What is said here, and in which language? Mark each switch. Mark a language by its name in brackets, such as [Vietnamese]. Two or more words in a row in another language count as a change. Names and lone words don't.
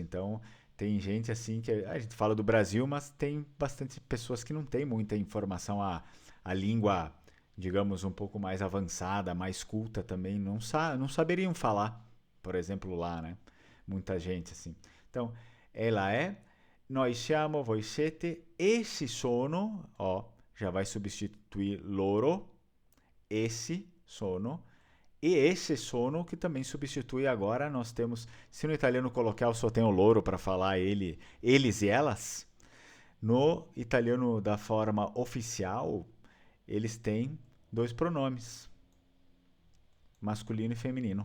[Portuguese] Então, tem gente assim que a gente fala do Brasil, mas tem bastante pessoas que não têm muita informação, a língua, digamos, um pouco mais avançada, mais culta também, não saberiam falar, por exemplo, lá, né? Muita gente, assim. Então, ela é, nós [Italian] siamo, voi siete, essi sono, [Portuguese] já vai substituir [Italian] loro, essi sono, e esse sono, [Portuguese] que também substitui agora, nós temos, se no italiano coloquial só tem o loro para falar eles e elas, no italiano da forma oficial, eles têm dois pronomes, masculino e feminino.